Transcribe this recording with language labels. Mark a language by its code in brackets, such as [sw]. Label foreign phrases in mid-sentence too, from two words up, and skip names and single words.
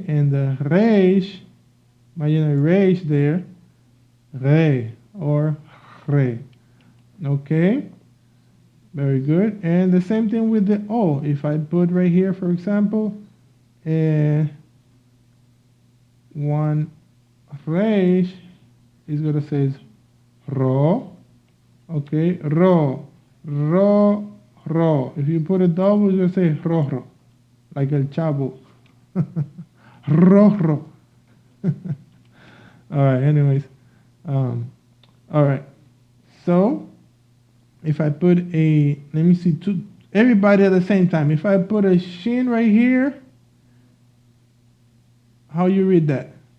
[en] And the reish, imagine a reish there, re or re. Okay? Very good. And the same thing with the O. If I put right here, for example, one reish is going to say ro. Okay? Ro. Ro. Ro. If you put a double, it's going to say ro ro. Like el chavo. Ro ro. All right, anyways. All right. So, if I put a, let me see, everybody at the same time. If I put a shin right here, how you read that?